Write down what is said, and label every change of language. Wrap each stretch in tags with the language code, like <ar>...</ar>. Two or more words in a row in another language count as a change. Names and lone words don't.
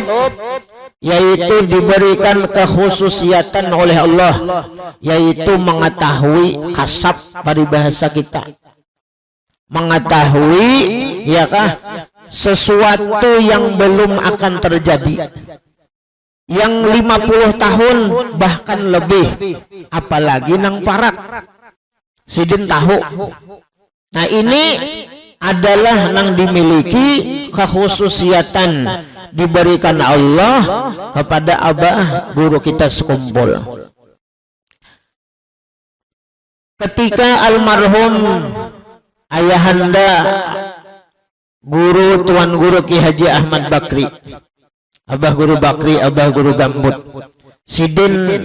<id>yaitu diberikan kekhususiatan oleh Allah, yaitu mengetahui kasab paribahasa kita, mengetahui ya kah sesuatu yang belum akan terjadi, yang 50 tahun bahkan lebih,</id> <bjn>apalagi nang parak sidin tahu.</bjn> <id>Nah, ini adalah nang dimiliki kekhususiatan diberikan Allah kepada abah guru kita sekumpul. Ketika almarhum ayahanda guru Tuan Guru Ki Haji Ahmad Bakri, abah guru Bakri, abah guru Gambut, sidin</id>